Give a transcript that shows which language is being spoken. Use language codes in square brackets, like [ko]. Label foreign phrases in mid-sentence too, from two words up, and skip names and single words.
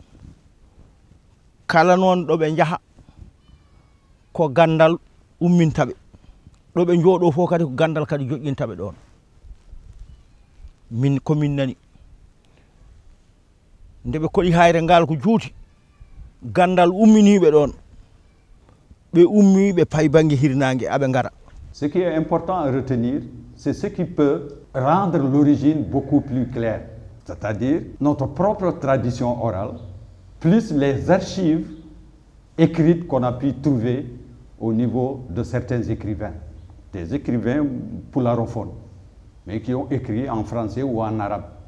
[ff] kala noon ɗo ɓe jaha ko gandal ummintaɓe ɗo ɓe jooɗo fof kadi ko gandal kadi joƴƴintaɓe ɗon min komin nani nde ɓe koɗi hayre ngal ko juuti gandal umminiɓe ɗon ɓe ummi ɓe payi banggue hirnangue aɓe ngara. [fr] Ce qui est important à retenir, c'est ce qui peut rendre l'origine beaucoup plus claire, c'est-à-dire notre propre tradition orale, plus les archives écrites qu'on a pu trouver au niveau de certains écrivains, des écrivains poularophones, mais qui ont écrit en français ou en arabe.